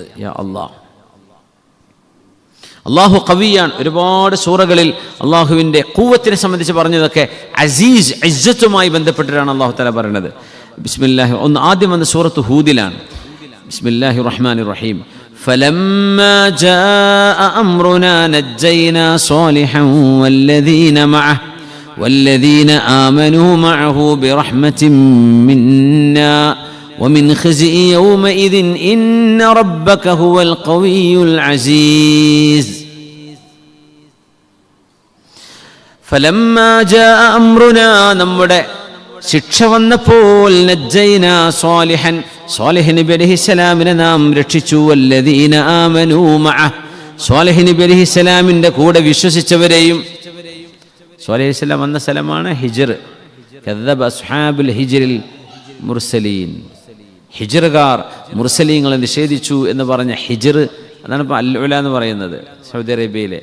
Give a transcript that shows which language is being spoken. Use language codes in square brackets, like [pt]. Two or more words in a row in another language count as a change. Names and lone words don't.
[ar] يا الله, [ml] അല്ലാഹു ഖവിയാണ്. ഒരുപാട് സൂറകളിൽ അല്ലാഹുവിൻ്റെ ഖുവത്തിനെ സംബന്ധിച്ച് പറഞ്ഞതൊക്കെ അസീസ്, ഇസ്സത്തുമായി ബന്ധപ്പെട്ടിട്ടാണ് [ar] الله تعالى [ml] പറയുന്നത്. ബിസ്മില്ലാഹി, ആദ്യം വന്ന സൂറത്ത് ഹൂദിലാണ്. [ar] بسم الله الرحمن الرحيم. فلما جاء أمرنا نجينا صالحا والذين آمنوا معه برحمة منا ومن خزي يومئذ إن ربك هو القوي العزيز. فلما جاء أمرنا, [ml] നമ്മുടെ ശിക്ഷ വന്നപ്പോൾ [ar] نجينا صالحا, [ml] സ്വാലിഹ് നബി അലൈഹിസ്സലാമിനെ നാം രക്ഷിച്ചു. [ar] والذين آمنوا معه, [ml] സ്വാലിഹ് നബി അലൈഹിസ്സലാമിന്റെ കൂടെ വിശ്വസിച്ചവരെയും. സ്വാലിഹ് അലൈഹിസ്സലാം വന്ന സ്ഥലമാണ് ഹിജ്ർ. [ar] كذب أصحاب الحجر المرسلين, [ml] ഹിജ്റുകാർ മുർസലീങ്ങളെ നിഷേധിച്ചു എന്ന് പറഞ്ഞ ഹിജ്ർ, അതാണ് ഇപ്പോൾ അൽ ഉല എന്ന് പറയുന്നത് സൗദി അറേബ്യയിലെ.